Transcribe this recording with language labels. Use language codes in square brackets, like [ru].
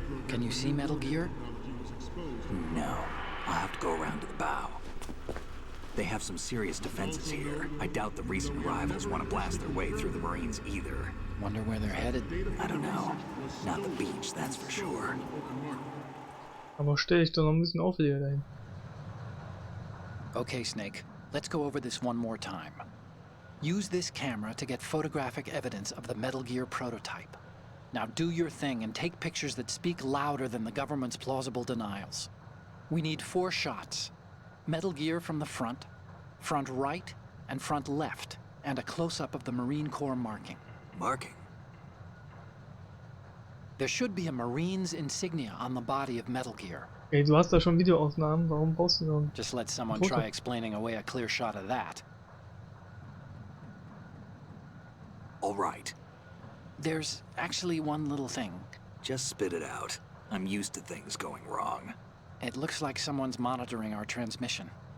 [en] Can you see Metal Gear? No. I'll have to go around to the bow. They have some serious defenses here. I doubt the recent arrivals want to blast their way through the Marines either. Wonder where they're headed? I don't know. Not the beach, that's for sure. [de] Aber stell dich doch noch ein bisschen auffälliger dahin. [en] Okay, Snake. Let's go over this one more time. Use this camera to get photographic evidence of the Metal Gear prototype. Now do your thing and take pictures that speak louder than the government's plausible denials. We need 4 shots. Metal Gear from the front right, and front left, and a close-up of the Marine Corps marking. Marking? There should be a Marine's insignia on the body of Metal Gear. [de] Ey, du hast da schon Videoaufnahmen, warum brauchst du noch? [en] Just let someone try explaining away a clear shot of that. All right. There's actually one little thing. Just spit it out. I'm used to things going wrong. It looks like someone's monitoring our transmission.